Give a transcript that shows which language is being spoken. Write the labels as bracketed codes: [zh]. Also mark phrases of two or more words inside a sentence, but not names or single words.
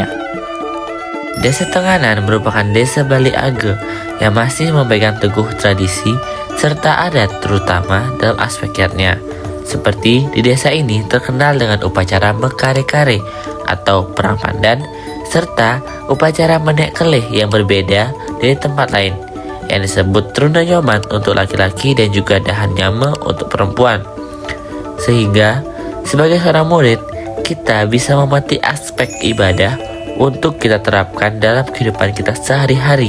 [id] Desa Tenganan merupakan desa Bali Age yang masih memegang teguh tradisi serta adat terutama dalam aspek yatnya. Seperti di desa ini terkenal dengan upacara mekare-kare atau perang pandan, serta upacara menek keleh yang berbeda dari tempat lain, yang disebut Trunda Nyoman untuk laki-laki dan juga Dahan Nyame untuk perempuan. Sehingga Sebagai seorang murid, kita bisa memetik aspek ibadah untuk kita terapkan dalam kehidupan kita sehari-hari.